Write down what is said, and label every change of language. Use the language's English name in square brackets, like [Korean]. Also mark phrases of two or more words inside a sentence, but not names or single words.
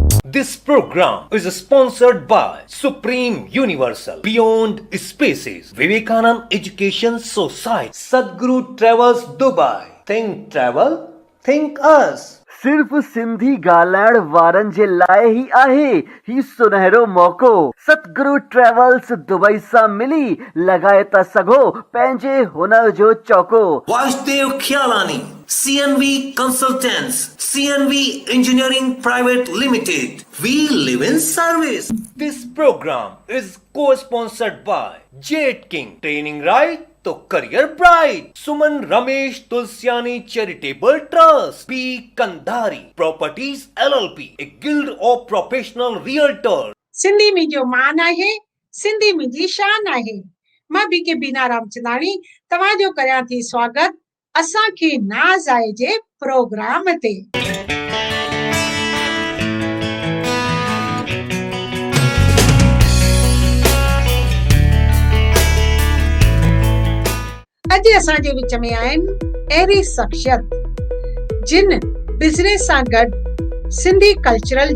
[English] This program is sponsored by Supreme Universal, Beyond Spaces, Vivekanand Education Society, Sadhguru Travels Dubai. Think travel, think us. [Sindhi] सिर्फ सिंधी ॻाल्हाइण वारनि जे लाइ ई आहे ही सुनहरो मौक़ो। सतगुरु ट्रेवल्स दुबई सां मिली लॻाए था सघो पंहिंजे हुनर जो चौको। [English] Vasudev Khyalani, CNV Consultants, CNV Engineering Private Limited. We live in service. This program is co-sponsored by Jet King, Training Right तो करियर ब्राइट, सुमन रमेश तुलसियानी चैरिटेबल ट्रस्ट, पी कंधारी प्रॉपर्टीज LLP, ए गिल्ड ऑफ प्रोफेशनल रियल्टर। [Sindhi] सिंधी मुंहिंजो मान आहे, सिंधी मुंहिंजी शान आहे। मां बीके बीना रामचंदाणी तव्हांजो करियां थी स्वागत असांखे नाज़ आहे जे प्रोग्राम ते। अॼु असांजे विच में आहिनि अहिड़ी शख्सियत जिन बिज़नेस सां गॾु सिंधी कल्चरल